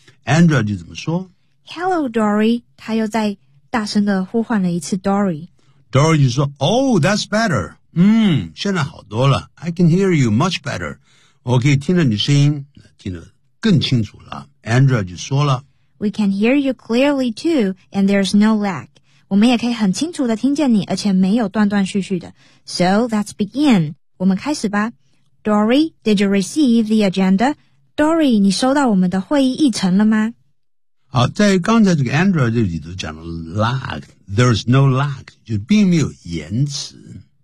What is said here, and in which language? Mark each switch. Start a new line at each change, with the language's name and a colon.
Chinese: Andrea 就怎么说
English: Hello, Dory.
Chinese: 他又在大声地呼唤了一次 Dory. Dory 就说
English: Oh, that's better.
Chinese: 现在好多了。
English: I can hear you much better.
Chinese: 我可以听到你声音听得更清楚了。 Andrea 就说了
English: We can hear you clearly too, and there's no lag.
Chinese: 我们也可以很清楚地听见你，而且没有断断续续的。
English: So, let's begin.
Chinese: 我们开始吧。
English: Dory, did you receive the agenda?
Chinese: Dory, 你收到我们的会议议程了吗？好，在刚才这个 Andrea 这里头讲了 lag,
English: there's no lag,
Chinese: 就并没有延迟。